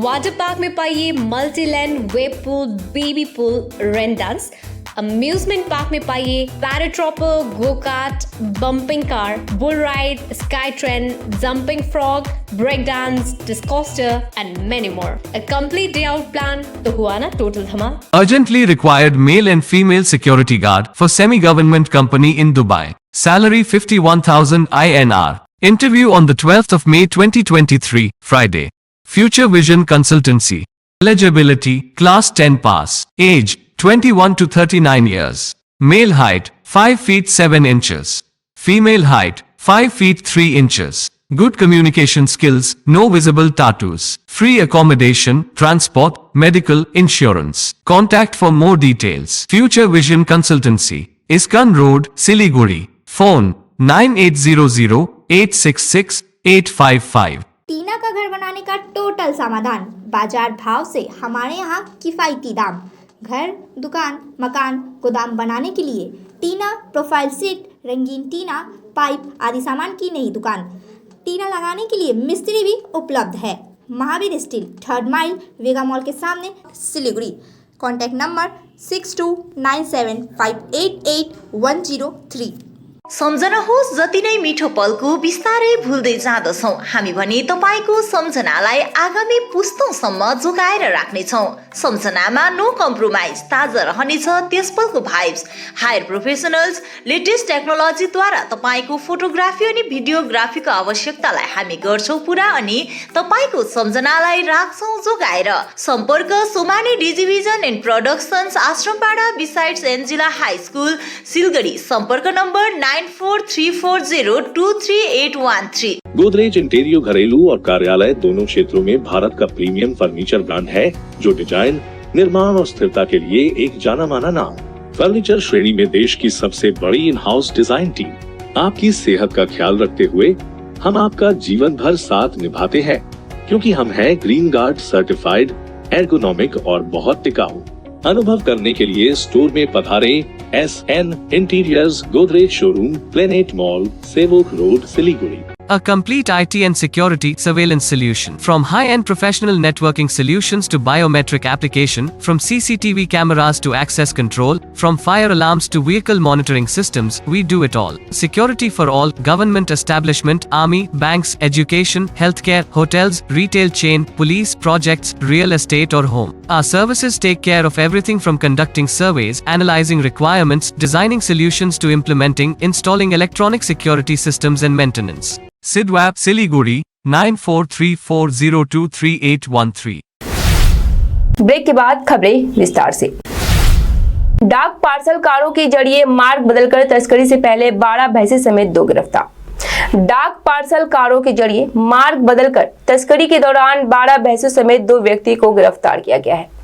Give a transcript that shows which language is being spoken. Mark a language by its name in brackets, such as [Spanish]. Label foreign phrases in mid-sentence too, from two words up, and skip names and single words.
[English] water park [Hindi] में पाइए [English] multi land, wave pool, baby pool, rain dance. amusement park [Hindi] में पाइए [English] paratrooper, go kart, bumping car, bull ride, sky train, jumping frog, break dance, discoster and many more. a complete day out plan [Hindi] तो हुआ ना टोटल धमाल। [English] Urgently required male and female security guard for semi-government company in Dubai. Salary 51,000 INR. Interview on the 12th of May 2023, Friday. Future Vision Consultancy. Eligibility, Class 10 pass. Age, 21 to 39 years. Male height, 5 feet 7 inches. Female height, 5 feet 3 inches. Good communication skills, no visible tattoos. Free accommodation, transport, medical, insurance. Contact for more details. Future Vision Consultancy. Iskan Road, Siliguri. Phone 9800-866-855. [Hindi] टीना का घर बनाने का टोटल समाधान, बाजार भाव से हमारे यहाँ किफायती दाम। घर, दुकान, मकान, गोदाम बनाने के लिए टीना प्रोफाइल सीट, रंगीन टीना, पाइप आदि सामान की नई दुकान। टीना लगाने के लिए मिस्त्री भी उपलब्ध है। महावीर स्टील, 3rd माइल, वेगा मॉल के सामने, सिलीगुड़ी। कॉन्टैक्ट नंबर 6297588103। [Nepali] सम्झनुहोस् जति नै मिठो पलको बिस्तारै भुल्दै जाँदछौँ हामी भने तपाईँको सम्झनालाई आगामी पुस्तौँसम्म जोगाएर राख्नेछौँ। सम्झनामा [English] no compromise, [Nepali] ताजा रहनेछ त्यस पलको भाइब्स। [English] higher professionals latest [Nepali] टेक्नोलोजीद्वारा तपाईँको फोटोग्राफी अनि भिडियोग्राफीको आवश्यकतालाई हामी गर्छौँ पुरा अनि तपाईँको सम्झनालाई राख्छौँ जोगाएर। सम्पर्क सोमानी डिजिभिजन एन्ड प्रोडक्सन्स, आश्रमपाडा बिसाइड्स एन्जिला हाई स्कुल, सिलगढी। सम्पर्क नम्बर 9434023813। [Hindi] गोदरेज इंटीरियो घरेलू और कार्यालय दोनों क्षेत्रों में भारत का प्रीमियम फर्नीचर ब्रांड है, जो डिजाइन, निर्माण और स्थिरता के लिए एक जाना माना नाम। फर्नीचर श्रेणी में देश की सबसे बड़ी इन हाउस डिजाइन टीम। आपकी सेहत का ख्याल रखते हुए हम आपका जीवन भर साथ निभाते हैं, क्योंकि हम हैं ग्रीन गार्ड सर्टिफाइड, एर्गोनॉमिक और बहुत टिकाऊ। अनुभव करने के लिए स्टोर में पधारे। SN इंटीरियर्स, गोदरेज शोरूम, प्लेनेट मॉल, सेवोक रोड, सिलीगुड़ी। [English] A complete IT and security surveillance solution. From high-end professional networking solutions to biometric application, from CCTV cameras to access control, from fire alarms to vehicle monitoring systems, we do it all. Security for all, government establishment, army, banks, education, healthcare, hotels, retail chain, police, projects, real estate or home. Our services take care of everything from conducting surveys, analyzing requirements, designing solutions to implementing, installing electronic security systems and maintenance. Sidwap, Siliguri, 9434023813। [Hindi] ब्रेक के बाद खबरें विस्तार से। डाक पार्सल कारों के जरिए मार्ग बदलकर तस्करी से पहले 12 भैंसे समेत 2 गिरफ्तार। डाक पार्सल कारों के जरिए मार्ग बदलकर तस्करी के दौरान 12 भैंसों समेत 2 व्यक्ति को गिरफ्तार किया गया है।